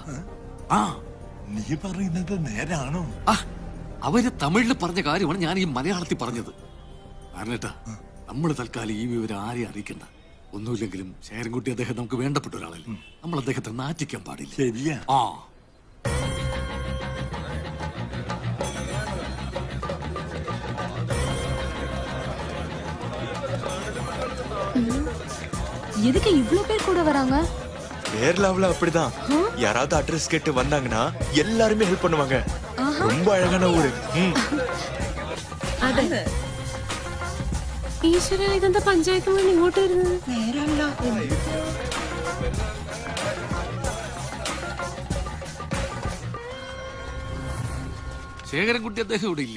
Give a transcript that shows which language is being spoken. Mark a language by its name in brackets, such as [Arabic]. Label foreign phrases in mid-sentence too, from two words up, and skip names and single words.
[Malayalam] നീ പറയുന്നത് നേരാണോ? അവര് തമിഴിൽ പറഞ്ഞ കാര്യമാണ് ഞാൻ ഈ മലയാളത്തിൽ പറഞ്ഞത്. കാരണേട്ടാ നമ്മൾ തൽക്കാലം ഈ വിവരം ആരെയും അറിയിക്കണ്ട. ഒന്നുമില്ലെങ്കിലും ശേഖരൻകുട്ടി അദ്ദേഹം നമുക്ക് വേണ്ടപ്പെട്ട ഒരാളല്ലേ. നമ്മൾ അദ്ദേഹത്തെ നാറ്റിക്കാൻ പാടില്ല. ശരിയാ. [Tamil] எதுக்கு இவ்ளோ பேர் கூட வராங்க? கேரளாவுல அப்படிதான். யாராவது அட்ரஸ் கேட்டு வந்தாங்கன்னா எல்லாருமே ஹெல்ப் பண்ணுவாங்க. ரொம்ப அழகான ஊரு. [Malayalam] അതെ. ഈശ്വര, ഇതെന്താ പഞ്ചായത്ത് മുഴുവൻ ഇങ്ങോട്ട് വരുന്നത്? നേരല്ല. ശേഖരൻകുട്ടി അദ്ദേഹം ഇവിടെ ഇല്ലേ?